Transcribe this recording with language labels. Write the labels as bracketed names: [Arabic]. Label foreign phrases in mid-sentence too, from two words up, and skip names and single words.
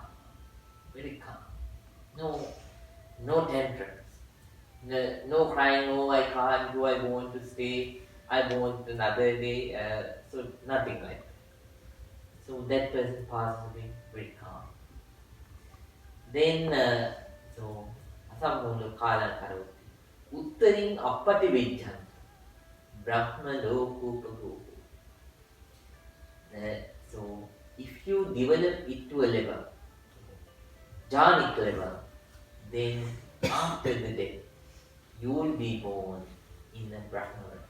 [English] Very calm. No tantrums. No crying, oh I can't do, I want to stay, I want another day. So nothing like that. So that person passes away very calm. Then, [Pali] asammoho kalam karoti. Uttaring appati vijjanta. Brahma lokupagopo. [English] So if you develop it to a level, jhanic level, then after the death, you will be born in a Brahma realm.